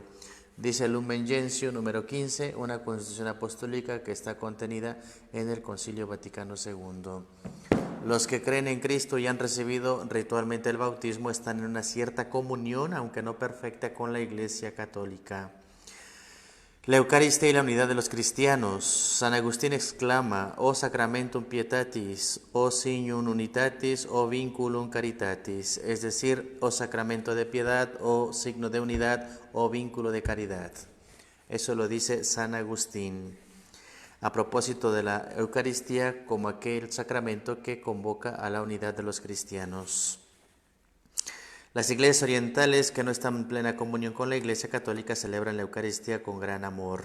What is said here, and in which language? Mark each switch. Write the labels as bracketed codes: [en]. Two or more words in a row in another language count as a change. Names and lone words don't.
[es] Dice el Lumen Gentium número 15, una constitución apostólica que está contenida en el Concilio Vaticano II. Los que creen en Cristo y han recibido ritualmente el bautismo están en una cierta comunión, aunque no perfecta, con la Iglesia Católica. La Eucaristía y la unidad de los cristianos. [la] San Agustín exclama, o sacramentum pietatis, o signum unitatis, o vinculum caritatis, [es] es decir, o sacramento de piedad, o signo de unidad, o vínculo de caridad. Eso lo dice San Agustín a propósito de la Eucaristía como aquel sacramento que convoca a la unidad de los cristianos. Las iglesias orientales que no están en plena comunión con la Iglesia Católica celebran la Eucaristía con gran amor.